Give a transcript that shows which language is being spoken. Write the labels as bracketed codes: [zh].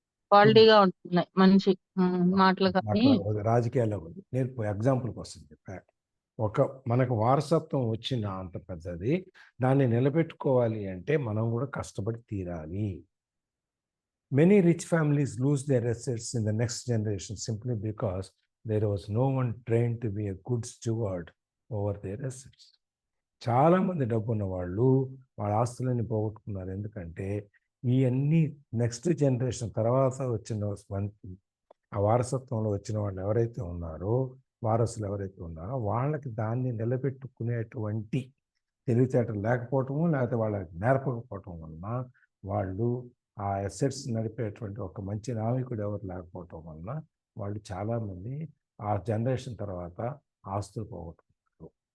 [te] క్వాలిటీగా ఉంటున్నాయి మనిషి మాటలు కానీ. రాజకీయాల్లో నేర్పు ఎగ్జాంపుల్ కోసం చెప్పా. మనకు వారసత్వం వచ్చిన అంత పెద్దది, దాన్ని నిలబెట్టుకోవాలి అంటే మనం కూడా కష్టపడి తీరాలి. [en] Many rich families lose their assets in the next generation simply because there was no one train to be a good steward over their assets. [te] చాలామంది డబ్బున్న వాళ్ళు వాళ్ళ ఆస్తులన్నీ పోగొట్టుకున్నారు. ఎందుకంటే ఇవన్నీ నెక్స్ట్ జనరేషన్ తర్వాత వచ్చిన ఆ వారసత్వంలో వచ్చిన వాళ్ళు ఎవరైతే ఉన్నారో, వారసులు ఎవరైతే ఉన్నారో వాళ్ళకి దాన్ని నిలబెట్టుకునేటువంటి తెలివితేటలు లేకపోవటము, లేకపోతే వాళ్ళకి నేర్పకపోవటం వలన వాళ్ళు ఆ అసెట్స్ నడిపేటువంటి ఒక మంచి నాయకుడు ఎవరు లేకపోవటం వలన వాళ్ళు చాలామంది ఆ జనరేషన్ తర్వాత ఆస్తులు పోగొట్టుకుంటారు.